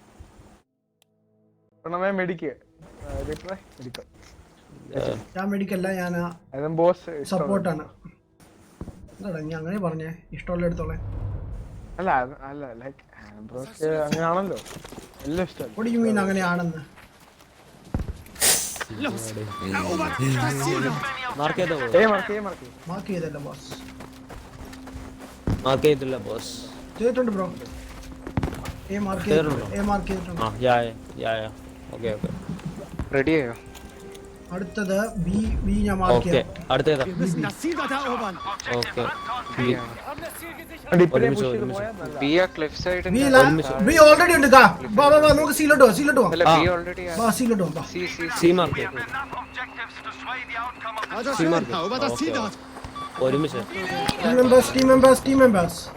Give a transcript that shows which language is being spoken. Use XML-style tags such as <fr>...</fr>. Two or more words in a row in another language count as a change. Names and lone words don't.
<ml>മെഡിക്കൽ ഞാൻ മെഡിക്കല്ല, ഞാൻ സപ്പോർട്ടാണ്. എന്താടാ നീ അങ്ങനെ പറഞ്ഞേ? ഇഷ്ടമുള്ള എടുത്തോളെ. അല്ല ലൈക്ക് അങ്ങനെയാണല്ലോ, എല്ലാം ഇഷ്ടം.</ml> <en>What do you mean</en> <ml>അങ്ങനെയാണെന്ന്? മാർക്ക് ചെയ്തല്ലോ ബോസ്. മാർക്ക് ചെയ്തില്ല ബോസ്. ചെയ്തിട്ടുണ്ട് ബ്രോ. എ മാർക്ക് ചെയ്തിട്ടുണ്ട്. ഓക്കേ റെഡി ആയോ? അടുത്തത് ബി ഞാൻ മാർക്ക് ചെയ്യാം. അടുത്തേതാ?</ml> <de>Wir müssen das Ziel dort erobern.</de> <ml>ഓക്കേ ബി ആ ക്ലിഫ് സൈഡ്. ബി ഓൾറെഡി ഉണ്ട്. വാ നമുക്ക് സീലോട്ട് പോവാം. അല്ല ബി ഓൾറെഡി വാ സീലോട്ട് പോവാം. സി മാർക്ക്.</ml> <de>Also schön, erober das Ziel dort.</de> <ml>ഒരുമിച്ച്.</ml> <en>Team members.</en>